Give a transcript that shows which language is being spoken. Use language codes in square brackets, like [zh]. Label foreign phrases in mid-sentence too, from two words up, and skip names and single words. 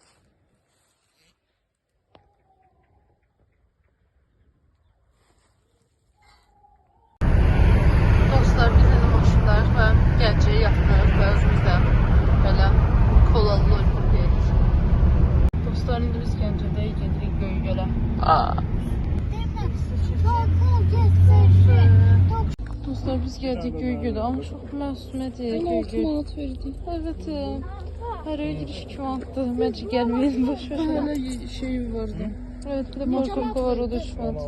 [az] Dostlar biz indi maşındayıq və gəncəyə yaxınıq və özümüzdə belə kolalı lollipop yedik. Dostlar indi biz Gəncədəyik, gedirik Göygölə. [tr] Dostlar biz geldik Göygöl'e ama çok masum değil Göygöl. 16 manat verdik. Evet. Her öyle giriş 2 manattı. Bence gelmeyelim boşver. Hala şey vardı. Evet bir de parkımda var o da 3 manat.